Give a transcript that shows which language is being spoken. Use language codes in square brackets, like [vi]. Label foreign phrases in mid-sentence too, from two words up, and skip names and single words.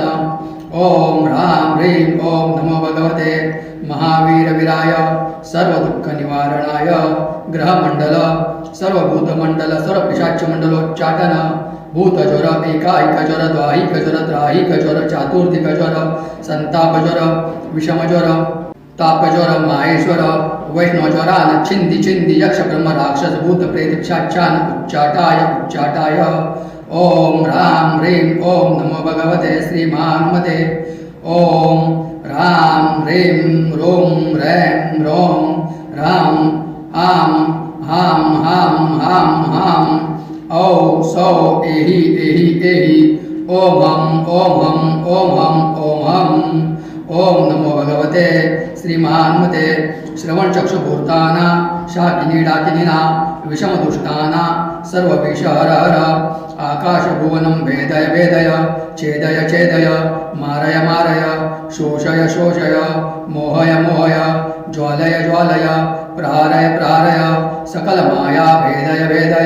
[sa] ओम ह्रां ह्रीं ओम नमो भगवते महावीरवीराय सर्वदुःखनिवारणाय ग्रहमंडल सर्वभूतमंडल सर्वपिशाच्यमंडलोच्चाटन भूतज्वर एकाईकज्वर द्वाहिकज्वर त्राहिकज्वर चातुर्दिकज्वर संतापज्वर विषमज्वर तापज्वर माहेश्वर वैष्णवज्वरान छिंदी छिंदी यक्ष ब्रह्म राक्षस भूत प्रेत पिशाचान उच्चाटाय उच्चाटाय। ओम ह्रां ह्रीं ओम नमो भगवते श्री महाहनुमते ओम ह्रां ह्रीं रों ह्रैं रों ह्रां आं हां हां हां हां औ सौ एहि एहि एहि ओम हम ओम हम ओम हम ओम हम। ओम नमो भगवते श्री महाहनुमते श्रवणचक्षुभूताना शाकिनी डाकिनीना विषमदुष्टाना सर्वविषहरहर आकाशभुवनं वेदय वेदय छेदय छेदय मारय मारय शोषय शोषय मोहय मोहय ज्वालय ज्वालय प्रहारय प्रहारय सकलमाया भेदय भेदय।